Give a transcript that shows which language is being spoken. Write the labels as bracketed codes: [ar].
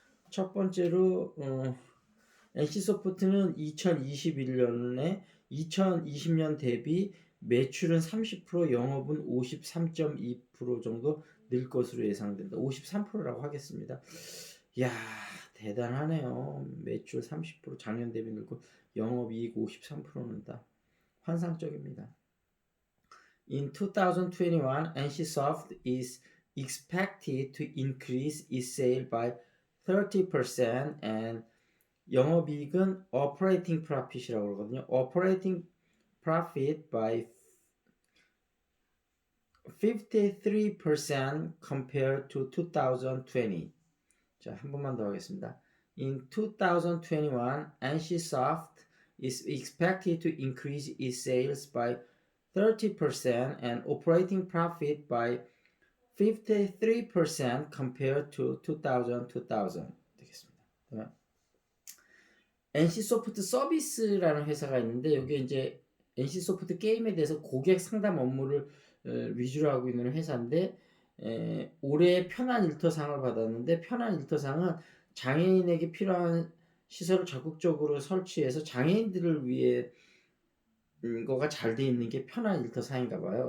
[ko] 첫 번째로 NC소프트는 2021년에 2020년 대비 매출은 30%, 영업은 53.2% 정도 늘 것으로 예상된다. 53%라고 하겠습니다. 이야, 대단하네요. 매출 30% 작년 대비 늘고 영업이익 53% 는다. 환상적입니다. [en] In 2021, NCSoft is expected to increase its sale by 30% and [ko] 영업이익은 operating profit이라고 그러거든요. [en] operating profit by 53% compared to 2020. [ko] 자, 한 번만 더 하겠습니다. [en] In 2021, NCSoft is expected to increase its sales by 30% and operating profit by 53% compared to 2000 [ko] 되겠습니다. NC소프트 서비스라는 회사가 있는데 여기 이제 NC소프트 게임에 대해서 고객 상담 업무를 위주로 하고 있는 회사인데 올해 편한 일터상을 받았는데 편한 일터상은 장애인에게 필요한 시설을 적극적으로 설치해서 장애인들을 위해 거가 잘 돼 있는 게 편한 일터상인가 봐요.